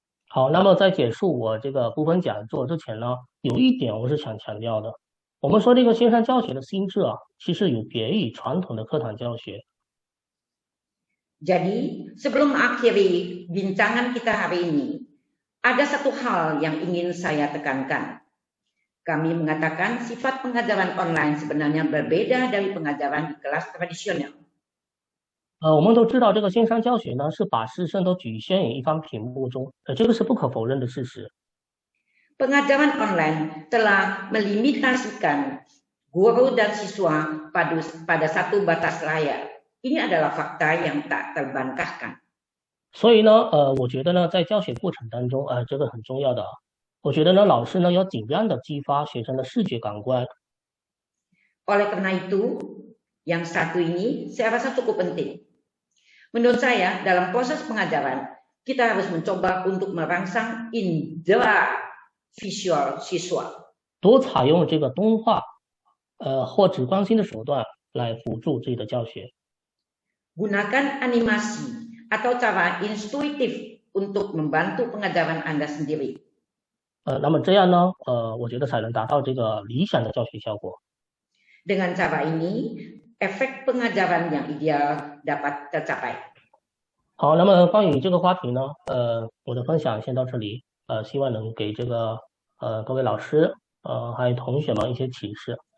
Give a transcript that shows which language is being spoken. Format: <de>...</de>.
<zh>好，那么在结束我这个部分讲座之前呢，有一点我是想强调的。我们说这个线上教学的性质啊，其实有别于传统的课堂教学。</zh> <id>Jadi, sebelum mengakhiri bincangan kita hari ini, ada satu hal yang ingin saya tekankan. Kami mengatakan sifat pengajaran online sebenarnya berbeda dari pengajaran di kelas tradisional.</id> <zh>我们都知道这个线上教学呢，是把师生都局限于一方屏幕中，这个是不可否认的事实。</zh> <id>Pengajaran online telah melimitasikan guru dan siswa pada satu batas layar. Ini adalah fakta yang tak terbantahkan.</id> <zh>所以呢，我觉得呢，在教学过程当中，这个很重要的。我觉得呢，老师呢要尽量的激发学生的视觉感官。</zh> <id>Oleh karena itu, yang satu ini saya rasa cukup penting. Menurut saya, dalam proses pengajaran, kita harus mencoba untuk merangsang indera visual siswa.</id> <zh>多采用这个动画，或直观性的手段来辅助自己的教学。</zh> <id>Gunakan animasi atau cara intuitif untuk membantu pengajaran Anda sendiri.</id> <zh>那么这样呢，我觉得才能达到这个理想的教学效果。</zh> <id>Dengan cara ini, efek pengajaran yang ideal dapat tercapai.</id> <zh>好，那么关于这个话题呢，我的分享先到这里，希望能给这个各位老师还有同学们一些启示。</zh>